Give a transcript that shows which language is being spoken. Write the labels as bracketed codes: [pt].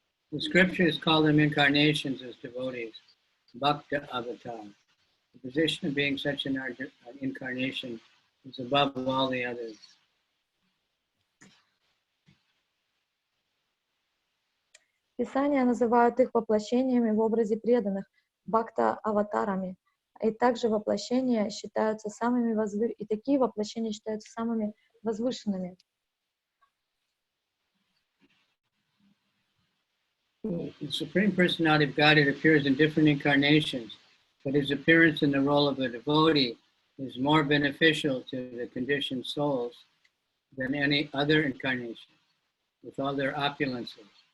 [en] The scriptures call them incarnations as devotees, Bhakta Avatar. The position of being such an incarnation is above all the others. [ru] Писания называют их воплощениями в образе преданных, бхакта-аватарами. И также воплощения считаются самыми и такие воплощения считаются самыми возвышенными. [en] The Supreme Personality of Godhead appears in different incarnations, but his appearance in the role of a devotee is more beneficial to the conditioned souls than any other incarnation, with all their opulences.